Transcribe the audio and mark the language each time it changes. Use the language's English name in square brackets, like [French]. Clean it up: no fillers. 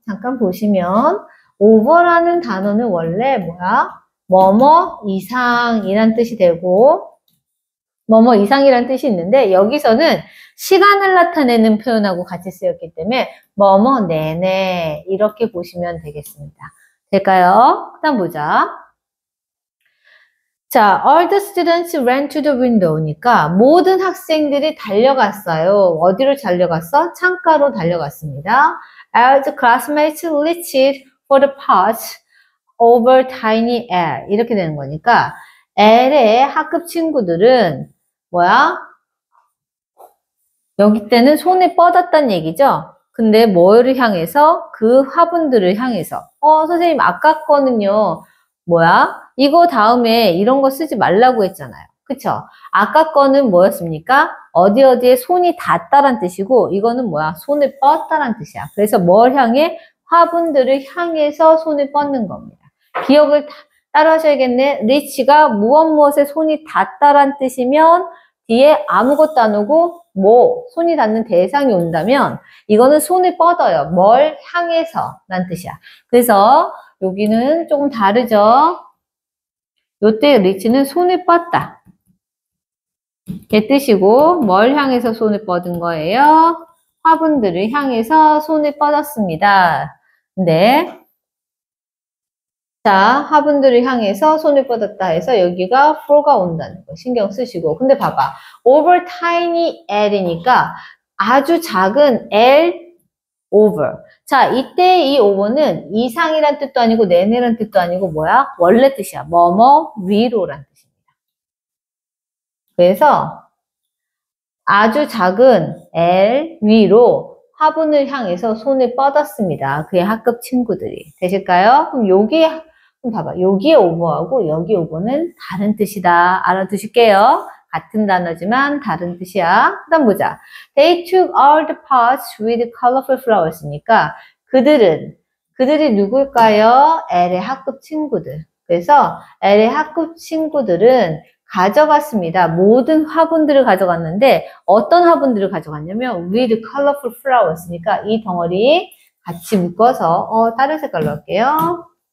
[Korean] 잠깐 보시면 over라는 단어는 원래 뭐야? 뭐뭐 이상이란 뜻이 되고 뭐뭐 이상이란 뜻이 있는데 여기서는 시간을 나타내는 표현하고 같이 쓰였기 때문에 뭐뭐 내내 이렇게 보시면 되겠습니다. 될까요? 그 다음 보자. [English] 자, all the students ran to the window니까 [Korean] 모든 학생들이 달려갔어요. 어디로 달려갔어? 창가로 달려갔습니다. [English] As classmates reached for the path over tiny L [Korean] 이렇게 되는 거니까 L의 학급 친구들은 뭐야? 여기 때는 손에 뻗었단 얘기죠? 근데 뭐를 향해서? 그 화분들을 향해서. 선생님 아까 거는요. 뭐야? 이거 다음에 이런 거 쓰지 말라고 했잖아요. 그쵸? 아까 거는 뭐였습니까? 어디 어디에 손이 닿다란 뜻이고 이거는 뭐야? 손을 뻗다란 뜻이야. 그래서 뭘 향해? 화분들을 향해서 손을 뻗는 겁니다. 기억을 따라 하셔야겠네. reach가 무엇에 손이 닿다란 뜻이면 뒤에 아무것도 안 오고 손이 닿는 대상이 온다면 이거는 손을 뻗어요. 뭘 향해서 란 뜻이야. 그래서 여기는 조금 다르죠. 요때 reach는 손을 뻗다. 이 뜻이고 뭘 향해서 손을 뻗은 거예요? 화분들을 향해서 손을 뻗었습니다. 근데 자, 화분들을 향해서 손을 뻗었다 해서 여기가 for가 온다는 거 신경 쓰시고. 근데 봐봐. [English] over tiny l [Korean] 이니까 아주 작은 l over. 자, 이때 이 over는 이상이란 뜻도 아니고 내내란 뜻도 아니고 뭐야? 원래 뜻이야. 뭐뭐 위로란 뜻입니다. 그래서 아주 작은 l 위로 화분을 향해서 손을 뻗었습니다. 그의 학급 친구들이. 되실까요? 그럼 봐봐. 여기에 over하고 여기 over는 다른 뜻이다. 알아두실게요. 같은 단어지만 다른 뜻이야. 그 다음 보자. [English] They took all the pots with colorful flowers니까 [Korean] 그들이 누굴까요? L의 학급 친구들. 그래서 L의 학급 친구들은 가져갔습니다. 모든 화분들을 가져갔는데 어떤 화분들을 가져갔냐면 [English] with colorful flowers [Korean] 니까 이 덩어리 같이 묶어서 다른 색깔로 할게요.